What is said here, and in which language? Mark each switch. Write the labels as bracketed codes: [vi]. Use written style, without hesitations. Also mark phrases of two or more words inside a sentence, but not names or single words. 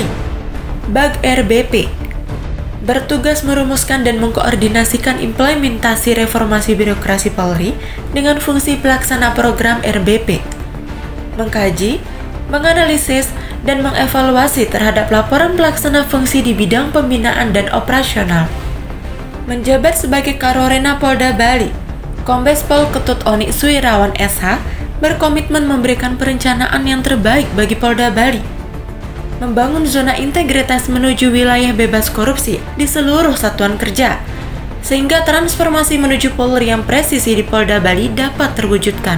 [id] Bag RBP, bertugas merumuskan dan mengkoordinasikan implementasi reformasi birokrasi Polri dengan fungsi pelaksana program RBP, mengkaji, menganalisis, dan mengevaluasi terhadap laporan pelaksana fungsi di bidang pembinaan dan operasional. Menjabat sebagai Karo Rena Polda Bali, Kombes Pol Ketut Oni Suirawan SH berkomitmen memberikan perencanaan yang terbaik bagi Polda Bali, membangun zona integritas menuju wilayah bebas korupsi di seluruh satuan kerja, sehingga transformasi menuju Polri yang presisi di Polda Bali dapat terwujudkan.